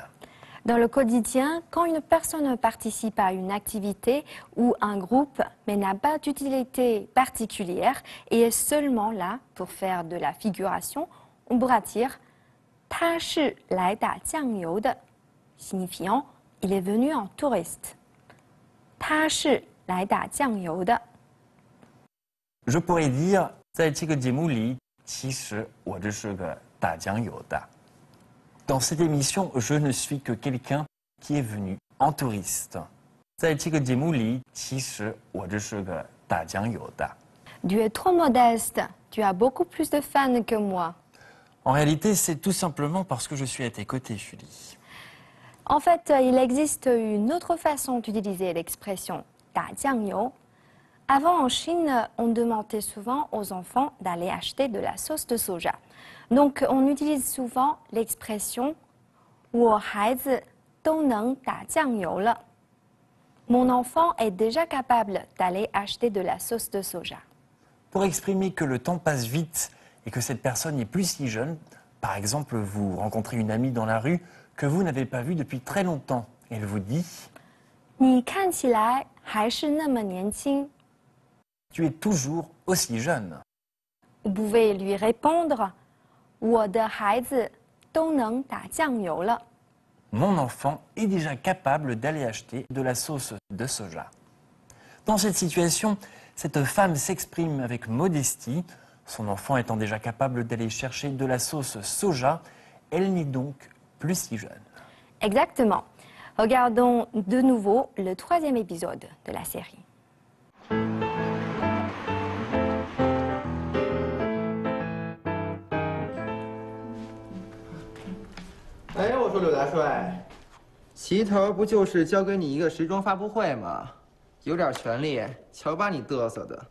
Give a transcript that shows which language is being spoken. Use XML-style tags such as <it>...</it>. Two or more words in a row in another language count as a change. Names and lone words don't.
<fr>Dans le quotidien, quand une personne participe à une activité ou un groupe mais n'a pas d'utilité particulière et est seulement là pour faire de la figuration, on pourra dire «</fr> <zh>他是来打酱油的</zh> <fr>de », signifiant « il est venu en touriste ». «</fr> <zh>他是来打酱油的.</zh> <fr>Je pourrais dire</fr> <zh>在这个节目里，其实我这是个打酱油的。</zh> <fr>Dans cette émission, je ne suis que quelqu'un qui est venu en touriste.</fr> <zh>在这个节目里，其实我这是个打酱油的。</zh> <fr>Tu es trop modeste. Tu as beaucoup plus de fans que moi. En réalité, c'est tout simplement parce que je suis à tes côtés, Julie. En fait, il existe une autre façon d'utiliser l'expression</fr> <zh>打酱油.</zh> <fr>Avant, en Chine, on demandait souvent aux enfants d'aller acheter de la sauce de soja. Donc, on utilise souvent l'expression «</fr> <zh>我孩子都能打酱油了».</zh> <fr>Mon enfant est déjà capable d'aller acheter de la sauce de soja. Pour exprimer que le temps passe vite et que cette personne n'est plus si jeune, par exemple, vous rencontrez une amie dans la rue que vous n'avez pas vue depuis très longtemps. Elle vous dit</fr> <zh>« 你看起来还是那么年轻。»</zh> <fr>Tu es toujours aussi jeune. Vous pouvez lui répondre «</fr> <zh>我的孩子都能打酱油了。»</zh> <fr>Mon enfant est déjà capable d'aller acheter de la sauce de soja. Dans cette situation, cette femme s'exprime avec modestie. Son enfant étant déjà capable d'aller chercher de la sauce soja, elle n'est donc plus si jeune. Exactement. Regardons de nouveau le 3e épisode de la série.</fr> <zh>哎，我说柳大帅，齐头不就是交给你一个时装发布会吗？有点权利，瞧把你嘚瑟的。</zh>